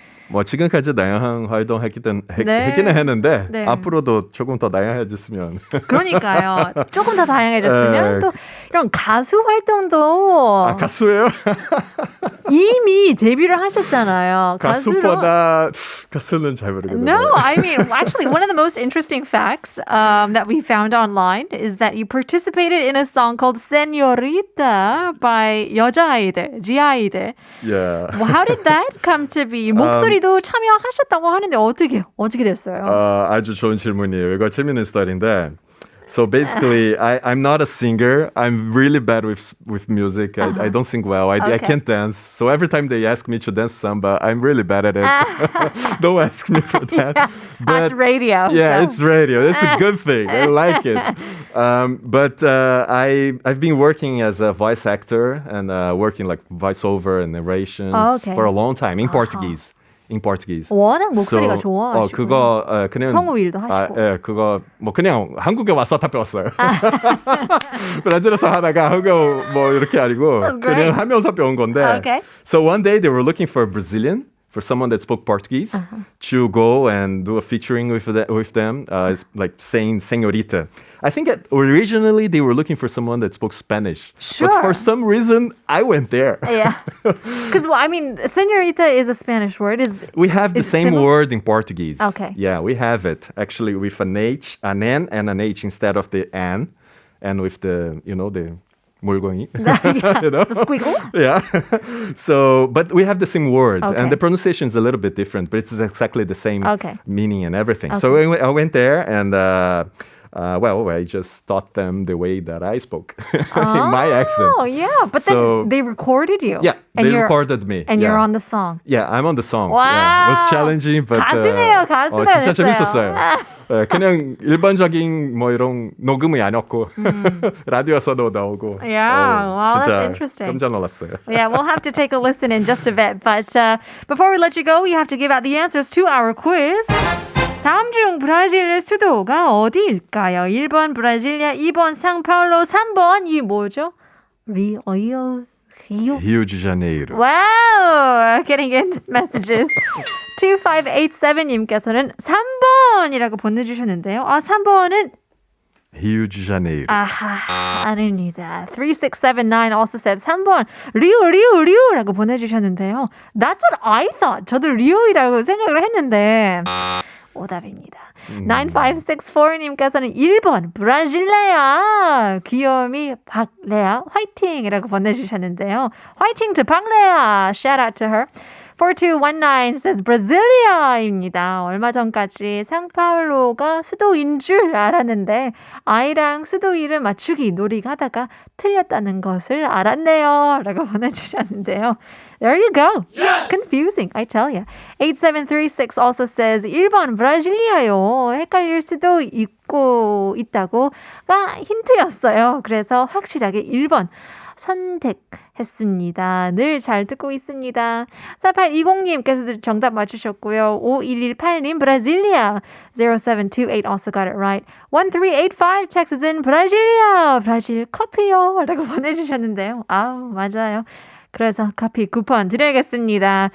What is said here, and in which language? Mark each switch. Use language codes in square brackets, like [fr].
[ko] 뭐 지금까지 다양한 활동했기는 했는데 앞으로도 조금 더 다양해졌으면. 그러니까요. 조금 더 다양해졌으면 또 이런 가수 활동도. 아, 가수예요? 이미 데뷔를 하셨잖아요. 가수는 잘 모르겠는데. [en] No, I mean, actually, one of the most interesting facts that we found online is that you participated in a song called 세뇨리따 by 여자아이들, 지아이들. Yeah. Well, how did that come to be? [ko] 목소리도 참여하셨다고 하는데 어떻게 됐어요? 아주 좋은 질문이에요. 이거 재밌는 스타일인데. [en] So basically, I'm not a singer. I'm really bad with music. I don't sing well. I can't dance. So every time they ask me to dance samba, I'm really bad at it. Don't ask me for that. But, it's radio. Yeah, so. It's radio. It's a good thing. I like it. But I've been working as a voice actor and working like voiceover and narrations for a long time in Portuguese. In Portuguese. [ko] 워낙 목소리가 좋아하시고. 그거 그냥 성우 일도 하시고. 그거 뭐 그냥 한국에 와서 다 배웠어요. 브라질에서 하다가 한국 뭐 이렇게 아니고 그냥 하면서 배운 건데. [en] Okay. So one day they were looking for a Brazilian, for someone that spoke Portuguese, to go and do a featuring with them. It's like saying señorita. I think originally they were looking for someone that spoke Spanish. Sure. But for some reason, I went there. Yeah. Because, I mean, señorita is a Spanish word. We have the same word in Portuguese. Okay. Yeah, we have it. Actually, with an H, an N, and an H instead of the N. And with the, the 물고기. The squiggle? Yeah. So, but we have the same word. Okay. And the pronunciation is a little bit different, but it's exactly the same meaning and everything. Okay. So I went there and... I just taught them the way that I spoke, in my accent. Oh, yeah. But then they recorded you. Yeah, they recorded me. And you're on the song. Yeah, I'm on the song. Wow. Yeah, it was challenging, but [ko] 가수네요, 가수가 진짜 됐어요. 재밌었어요. 그냥 일반적인 뭐 이런 녹음이 아니었고 라디오에서도 나오고. [en] Yeah, wow, [ko] 진짜 [en] that's interesting. [ko] 깜짝 놀랐어요. [en] Yeah, we'll have to take a listen in just a bit. But before we let you go, we have to give out the answers to our quiz. [ko] 다음 중 브라질의 수도가 어디일까요? 1번 브라질리아, 2번 상파울로, 3번 이 뭐죠? 리오. 리오데자네이루. [en] Wow, getting in messages. [ko] 2587님께서는 3번이라고 보내주셨는데요. 3번은 리오데자네이루. 아하, 아닙니다. 3679 [en] also said [ko] 3번 리오라고 보내주셨는데요. [en] That's what I thought. [ko] 저도 리오이라고 생각을 했는데 오답입니다. 9564님께서는 1번 브라질레아 귀요미 박레아 화이팅이라고 보내주셨는데요. [en] 화이팅 to 박레아. Shout out to her. [ko] 4219 says 브라질리아입니다. 얼마 전까지 상파울로가 수도인 줄 알았는데 아이랑 수도 이름 맞추기 놀이를 하다가 틀렸다는 것을 알았네요. 라고 보내주셨는데요. [en] There you go. Yes! It's confusing, I tell you. 8736 also says [ko] 1번 브라질리아요. 헷갈릴 수도 있다고가 힌트였어요. 그래서 확실하게 1번 선택했습니다. 늘 잘 듣고 있습니다. 4820님께서도 정답 맞추셨고요. [en] 5118님 브라질리아. 0728 also got it right. 1385 texts in 브라질리아. [ko] 브라질 커피요. 라고 보내주셨는데요. 맞아요. 그래서 커피 쿠폰 드려야겠습니다.